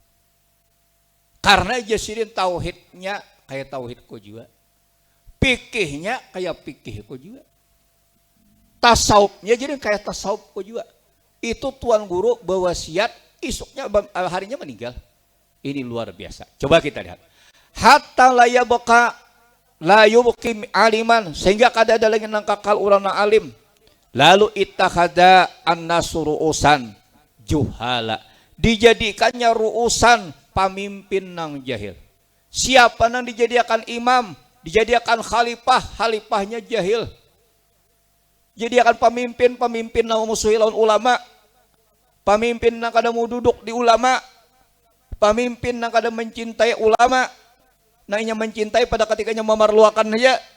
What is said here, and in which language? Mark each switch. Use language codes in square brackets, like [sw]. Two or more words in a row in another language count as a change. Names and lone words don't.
[bjn] Karena ya sidin tauhidnya kayak tauhidku juga, fikihnya kayak fikihku juga, tasawufnya jadi kayak tasawufku juga. Itu tuan guru berwasiat, isuknya harinya meninggal. [id] Ini luar biasa. Coba kita lihat. [ar] حتى لا يبقي عالما, [bjn] sehingga kada ada lagi nang kakal urang na alim. Lalu [ar] اتخذ الناس رؤوسا جهالا, [bjn] dijadikannya ru'usan pamimpin nang jahil. Siapa nang dijadikan imam, dijadikan khalifahnya jahil. Jadikan pemimpin nang musuhi lawan ulama, pemimpin nang kada mau duduk di ulama, pemimpin nang kada mencintai ulama, nah inya mencintai pada ketikanya memerlukan saja.